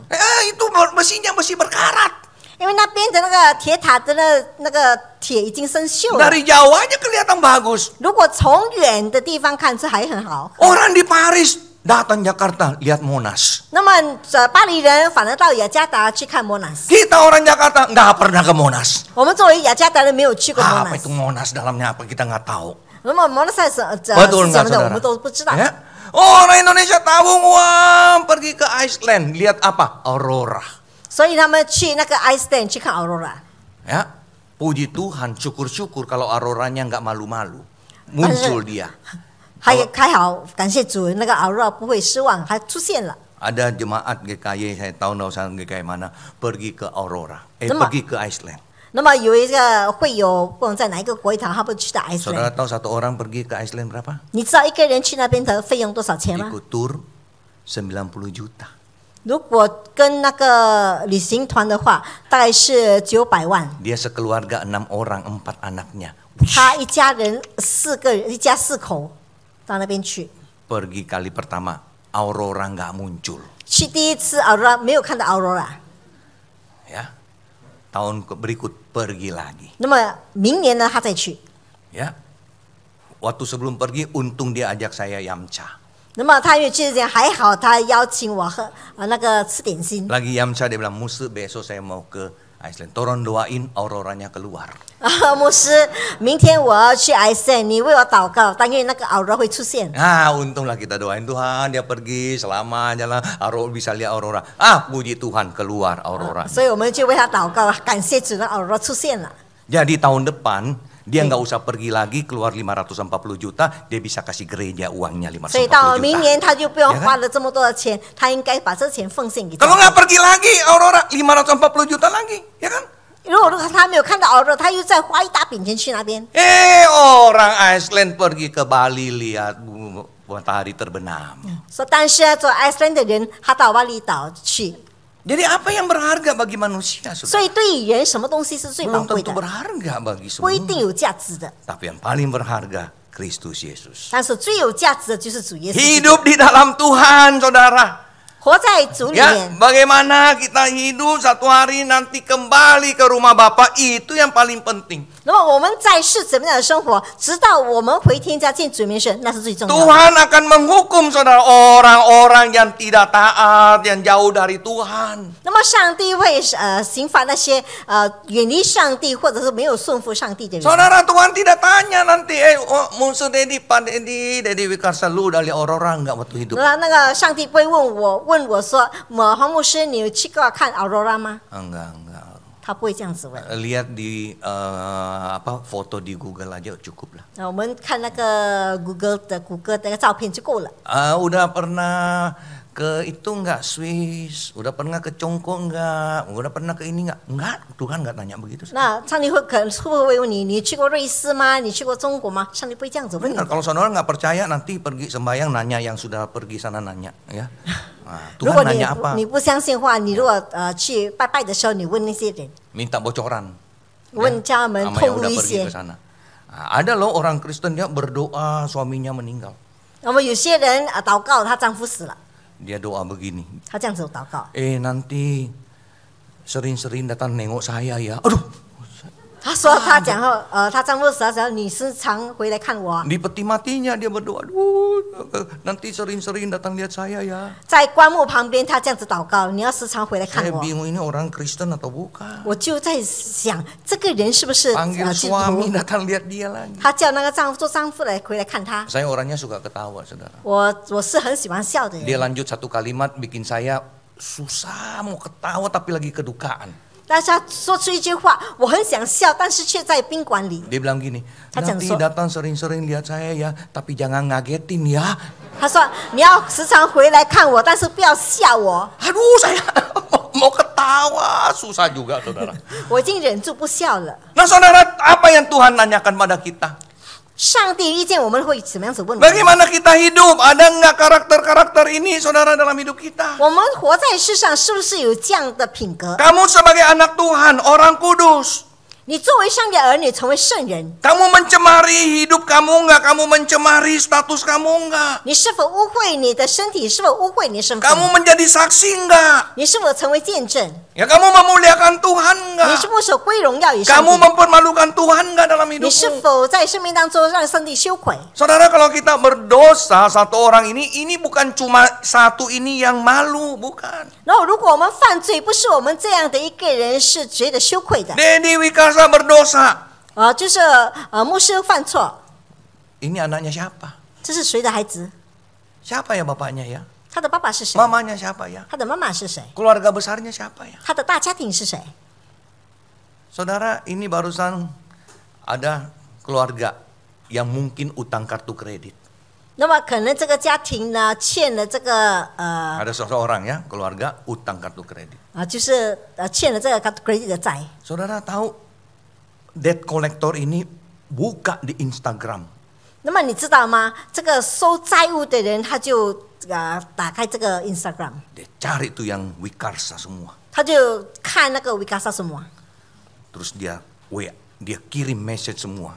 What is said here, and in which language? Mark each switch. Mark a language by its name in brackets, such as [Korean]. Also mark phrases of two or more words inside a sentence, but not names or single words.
[Indonesian] Itu besinya besi berkarat. [Chinese] 因为那边的那个铁塔的那个铁已经生锈了。 [Indonesian] Dari jauh aja kelihatan bagus. [Chinese] 如果从远的地方看，这还很好。 [Indonesian] Orang di Paris datang Jakarta lihat Monas. [Chinese] 那么巴黎人反而到雅加达去看莫纳斯。 [Indonesian] Kita orang Jakarta nggak pernah ke Monas. [Chinese] 我们作为雅加达人，没有去过莫 [Indonesian] Apa [Chinese] 纳 [Indonesian] itu [Chinese] 斯。 [Indonesian] Monas dalamnya apa kita nggak tahu. [Chinese] 那么莫纳斯是 [Indonesian] Betul [Chinese] 什 [Indonesian] nggak [Chinese] 么的，我 [Indonesian] saudara? [Chinese] 们都不知道。 [Indonesian] Ya? Orang Indonesia tabung uang pergi ke Iceland lihat apa? Aurora. [Chinese] 所以他们去那个 Iceland 去看 Aurora。 [Indonesian] Ya, puji Tuhan, syukur-syukur kalau auroranya nggak malu-malu. Muncul dia. [Chinese] 还好，感谢主，那个 Aurora 不会失望，还出现了。 [Indonesian] Ada jemaat GKY, saya tahu nggak usah GKY mana, pergi ke Aurora. Nama- Pergi ke Iceland. [Chinese] 那么有一个会友，不管在哪一个国家，他们去的 [Indonesian] Saudara [Chinese] Iceland。 [Indonesian] tahu satu orang pergi ke Iceland berapa? [Chinese] 你知道一个人去那边的费用多少钱吗？ [Indonesian] Ikut tur 90 juta. [Chinese] 如果跟那个旅行团的话，大概是900万。 [Indonesian] Dia sekeluarga 6 orang, 4 anaknya. [Chinese] 他一家人4个人，一家4口到那边去。 [Indonesian] Pergi kali pertama, Aurora nggak muncul. [Chinese] 去第一次 Aurora 没有看到 Aurora， [Indonesian] Ya, tahun berikut pergi lagi. [Chinese] 那么明年呢他再去。 [Indonesian] Ya, waktu sebelum pergi, untung dia ajak saya Yamcha. [Chinese] 那么他因为去之前还好，他邀请我喝那个吃点心。 [Indonesian] Lagi Yamcha dia bilang, Musa besok saya mau ke Iceland. Tolong doain auroranya keluar. [Chinese] 牧师，明天我要去 Iceland，你为我祷告，但愿那个 Aurora 会出现。 [Indonesian] Ah, untunglah kita doain Tuhan dia pergi selama jalan Aurora bisa lihat aurora. Puji Tuhan keluar aurora. [Chinese] 所以我们就为他祷告，感谢主，那 Aurora 出现了。 [Indonesian] Jadi tahun depan dia nggak usah pergi lagi keluar 540 juta, dia bisa kasih gereja uangnya [Chinese] 所以到 540 明 [Indonesian] juta. [Chinese] 年他就不用花了这么多的钱，他应该把这钱奉献给教 [Indonesian] Kalau [Chinese] 会。 [Indonesian] nggak pergi lagi aurora 540 juta lagi, ya kan? [Chinese] 如果他没有看到 Aurora，他又再花一大笔钱去那边。 [Indonesian] Orang Iceland pergi ke Bali lihat matahari terbenam. [Chinese] 说，但是做 Iceland 的人，他到巴厘岛去， [Indonesian] Jadi apa yang berharga bagi manusia? [Chinese] 所 [Indonesian] Saudara? [Chinese] 以对于人，什么东西是最宝 [Indonesian] Belum [Chinese] 贵 [Indonesian] tentu [Chinese] 的， [Indonesian] berharga bagi [Chinese] 不一 [Indonesian] semua. [Chinese] 定有价值的。 [Indonesian] Tapi yang paling berharga Kristus Yesus. [Chinese] 但是最有价值的就是主耶稣基督。 [Indonesian] Hidup di dalam Tuhan, saudara. [Chinese] 活在主里 [Indonesian] Ya, [Chinese] 面。 [Indonesian] bagaimana kita hidup satu hari nanti kembali ke rumah Bapa, itu yang paling penting. [Chinese] 那么我们在世怎么样的生活，直到我们回天家见主面神，那是最重要的。 [Indonesian] Tuhan akan menghukum saudara orang-orang yang tidak taat, yang jauh dari Tuhan. [Chinese] 那么上帝会刑罚那些远离上帝或者是没有顺服上帝的人。 [Indonesian] Saudara, Tuhan tidak tanya nanti, Musa Dedi, Pak Dedi, Dedi Wikarsa, lu dari orang-orang nggak waktu hidup? [Chinese] 那个上帝不会问我说，黄牧师，你有去过看 Aurora 吗？ [Indonesian] Enggak. [Chinese] 他不会这样子问。 [Indonesian] Lihat di foto di Google aja cukup lah. [Chinese] 我们看那个谷歌的那个照片就够了。 [Indonesian] Udah pernah ke itu enggak Swiss? Udah pernah ke Congko enggak? Udah pernah ke ini enggak? Enggak, Tuhan enggak tanya begitu. [Chinese] 那上帝可能会不会问你，你去过瑞士吗？你去过中国吗？上帝不会这样子问你 [Indonesian] Benar, 。kalau saudara nggak percaya nanti pergi sembahyang nanya yang sudah pergi sana nanya ya. Nah, [Chinese] 如果 [Indonesian] Tuhan [Chinese] 你 [Indonesian] nanya apa? [Chinese] 你不相信的话，你如果去拜拜的时候，你问那些人， [Indonesian] Minta bocoran. [Chinese] 问家人们 [Indonesian] sama [Chinese] 透 [Indonesian] yang [Chinese] 露 [Indonesian] udah [Chinese] 一 [Indonesian] pergi [Chinese] 些。 [Indonesian] ke sana. Nah, ada loh orang Kristen dia berdoa suaminya meninggal. [Chinese] 那么有些人祷告她丈夫死了， [Indonesian] Dia doa begini. [Chinese] 她这样子祷告。 [Indonesian] Nanti sering-sering datang nengok saya ya. Aduh, [Chinese] 她说她讲后，她丈夫死了，讲你时常回来看我啊。 [Indonesian] di peti matinya dia berdoa. Aduh, nanti sering-sering datang lihat saya ya. [Chinese] 在棺木旁边，她这样子祷告，你要时常回来看 [Indonesian] Saya [Chinese] 我。 [Indonesian] bingung ini orang Kristen atau bukan. [Chinese] 我就在想，这个人是不是 [Indonesian] Panggil [Chinese] 基督 [Indonesian] suami [Chinese] 徒？ [Indonesian] datang lihat dia lagi. [Chinese] 她叫那个做丈夫来回来看她。 [Indonesian] Saya orangnya suka ketawa, saudara. [Chinese] 我是很喜欢笑的 [Indonesian] Dia [Chinese] 人， [Indonesian] lanjut satu kalimat bikin saya susah mau ketawa tapi lagi kedukaan. [Chinese] 但是她说出一句话，我很想笑，但是却在宾馆里。 [Indonesian] Dia bilang gini, [Chinese] 他讲 [Indonesian] nanti [Chinese] 说 [Indonesian] datang sering-sering lihat saya ya, tapi jangan ngagetin ya. [Chinese] 她说你要时常回来看我，但是不要吓我。 [Indonesian] Aduh, saya mau ketawa, susah juga, saudara. [Chinese] 我已经忍住不笑了。 [Indonesian] Nah, saudara, apa yang Tuhan nanyakan pada kita? [Chinese] 上帝遇见我们会怎么样子问我们？ [Indonesian] Bagaimana kita hidup? Ada nggak karakter-karakter ini, saudara, dalam hidup kita? [Chinese] 我们活在世上是不是有这样的品格？ [Indonesian] Kamu sebagai anak Tuhan, orang kudus. [Chinese] 你作为上帝儿女，成为圣人， [Indonesian] Kamu mencemari hidup kamu nggak? Kamu mencemari status kamu nggak? [Chinese] 你是否污秽你的身体？是否污秽你的身份？ [Indonesian] Kamu menjadi saksi nggak? [Chinese] 你是否成为见证？ [Indonesian] Ya kamu memuliakan Tuhan [Chinese] 你是 [Indonesian] nggak? [Chinese] 否守归荣耀与上 [Indonesian] Kamu [Chinese] 帝？ [Indonesian] mempermalukan Tuhan nggak dalam [Chinese] 你是 [Indonesian] hidupmu? [Chinese] 否在生命当中让上帝羞愧？ [Indonesian] Saudara, kalau kita berdosa satu orang ini bukan cuma satu ini yang malu, bukan. [Chinese] 然后，如果我们犯罪，不是我们这样的一个人是觉得羞愧的， [Indonesian] Dedi Wikasa berdosa. [Chinese] 就是牧师犯错， [Indonesian] Ini anaknya siapa? [Chinese] 这是谁的孩子？ [Indonesian] Siapa ya bapaknya ya? [Chinese] 他的爸爸是谁？ [Indonesian] Mamanya siapa ya? [Chinese] 他的妈妈是谁？ [Indonesian] Keluarga besarnya siapa ya? [Chinese] 他的大家庭是谁？ [Indonesian] Saudara, ini barusan ada keluarga yang mungkin utang kartu kredit. [Chinese] 那么可能这个家庭呢欠了这个 [Indonesian] Ada seseorang ya, keluarga utang kartu kredit. [Chinese] 就是欠了这个 credit 的债。 [Indonesian] Saudara tahu [English] debt collector [Indonesian] ini buka di Instagram. [Chinese] 那么你知道吗？这个收债务的人他就打开这个 Instagram， [Indonesian] Dia cari tuh yang Wikarsa semua. [Chinese] 他就看那个 Wikasa semua， [Indonesian] Terus dia dia kirim message semua.